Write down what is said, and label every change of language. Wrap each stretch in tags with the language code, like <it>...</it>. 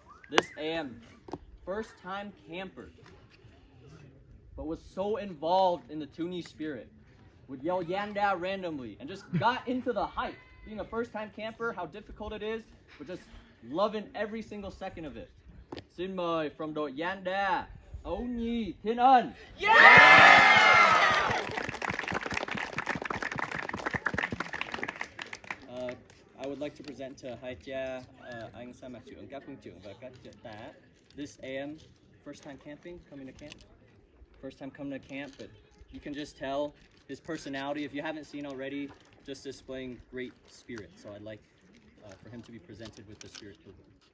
<en>This AM, first time camper, but was so involved in the Toonie spirit, would yell Yanda randomly and just got into the hype. Being a first time camper, how difficult it is, but just loving every single second of it.</en> <vi>Xin mời from đội Yanda, Ấu Nhi Thiên Ân.</vi> <en>I would like to present to Hai Cha, anh Sa Mạc trưởng,</en> <vi>các huynh trưởng và các trợ tá.</vi> <en>This AM, first time camping, coming to camp. First time coming to camp, but you can just tell his personality, if you haven't seen already, just displaying great spirit. So I'd like for him to be presented with the spirit program.</en>